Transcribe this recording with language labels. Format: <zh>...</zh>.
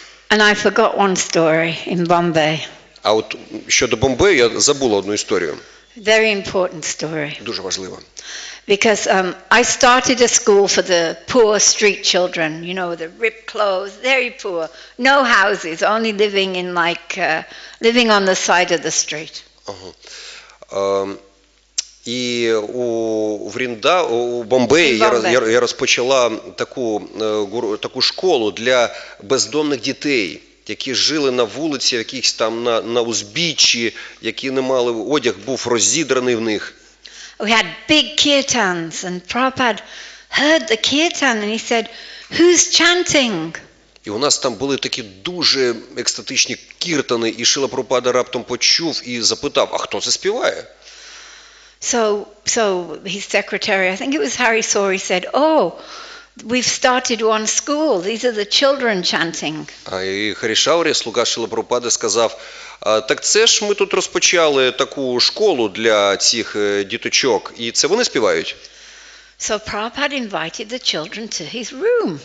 <en>And I forgot one story in Bombay.</en> <uk>А от щодо Бомбею я забула одну історію.</uk> <en>Very important story.</en> <uk>Дуже важлива.</uk> <en>Because I started a school for the poor street children, you know, the ripped clothes, very poor, no houses, only living in living on the side of the street.</en> <uk>І у Бомбеї я розпочала таку школу для бездомних дітей, які жили на вулиці, якихось там на узбіччі, які не мали, одяг був розідраний в них.</uk> <en>We had big kirtans and Prabhupada heard the kirtan and he said, "Who's chanting?"</en> <uk>І у нас там були такі дуже екстатичні кіртани, і Шрила Прабхупада раптом почув і запитав, а хто це співає?</uk> <en>So his secretary, I think it was Hari Sori, said, "Oh, we've started one school. These are the children chanting."</en> <uk>І Харішаурі, слуга Шрила Прабхупади, сказав, так це ж ми тут розпочали таку школу для цих діточок, і це вони співають.</uk> <en>So Prabhupada invited the children to his room.</en>